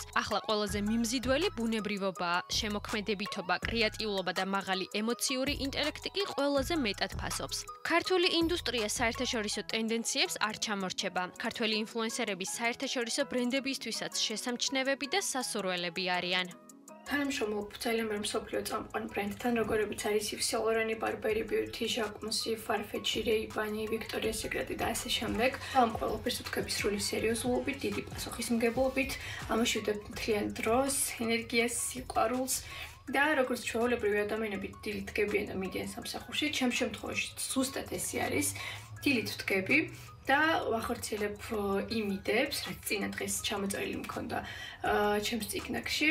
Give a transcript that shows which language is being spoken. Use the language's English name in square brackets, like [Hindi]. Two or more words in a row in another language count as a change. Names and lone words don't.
[Georgian] ახლა ყველაზე მიმზიდველი ბუნებრივობაა, შემოქმედებითობა, კრეატიულობა და მაღალი ემოციური ინტელექტი კი ყველაზე მეტად ფასობს. ქართული ინდუსტრია საერთაშორისო ტენდენციებს არ ჩამორჩება. ქართველი ინფლუენსერები საერთაშორისო ბრენდებისთვისაც შესამჩნევები და სასურველები არიან. თანამშრომლობ ძალიან ბევრ მსოფლიო წამყვან ბრენდთან, როგორებიც არის Yves Saint Laurent, Burberry Beauty, Jacques Mus, Farfetch, Ray-Ban, Victoria's Secret და ასე შემდეგ. ამ ყველაფერს ვთქვები სრული სერიოზულობით, დიდი პასუხისმგებლობით, ამოშვიდებ მთლიან დროს, ენერგიას, სიყვარულს და როგორც ჩვეულებრივი ადამიანები დილით დგებიან და მიდიან სამსახურში, ჩემ შემთხვევაში ზუსტად ესე არის, დილით ვდგები და ვახორციელებ იმიდებს, რაც წინა დღეს ჩამოწერილი მქონდა ჩემს წიგნებში.